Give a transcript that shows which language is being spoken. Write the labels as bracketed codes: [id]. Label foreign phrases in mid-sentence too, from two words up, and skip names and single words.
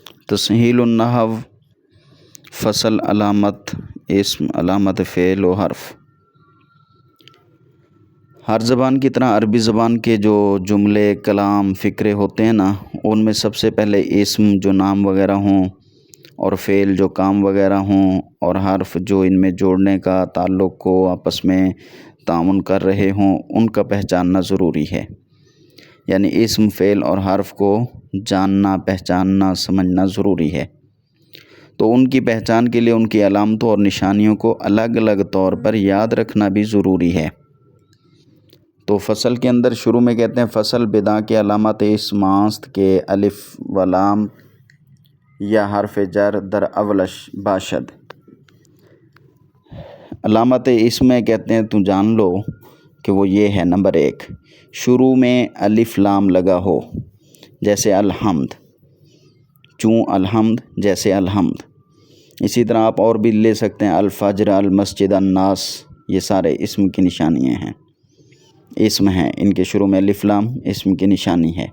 [ur] تسہیل النحو، فصل، علامت اسم، علامت فعل و حرف۔ ہر زبان کی طرح عربی زبان کے جو جملے، کلام، فقرے ہوتے ہیں نا، ان میں سب سے پہلے اسم جو نام وغیرہ ہوں، اور فعل جو کام وغیرہ ہوں، اور حرف جو ان میں جوڑنے کا، تعلق کو آپس میں تعاون کر رہے ہوں، ان کا پہچاننا ضروری ہے۔ یعنی اسم، فعل اور حرف کو جاننا، پہچاننا، سمجھنا ضروری ہے۔ تو ان کی پہچان کے لیے ان کی علامتوں اور نشانیوں کو الگ الگ طور پر یاد رکھنا بھی ضروری ہے۔ تو فصل کے اندر شروع میں کہتے ہیں [fa] فصل بدا کے علامت اسم است کے الف و لام یا حرف جر در اولش باشد۔ [ur] علامت اسم میں کہتے ہیں تو جان لو کہ وہ یہ ہے، نمبر 1، شروع میں الف لام لگا ہو، جیسے الحمد، چوں الحمد، جیسے الحمد۔ اسی طرح آپ اور بھی لے سکتے ہیں، الفجر، المسجد، الناس، یہ سارے اسم کی نشانیاں ہیں، اسم ہیں، ان کے شروع میں الف لام اسم کی نشانی ہے۔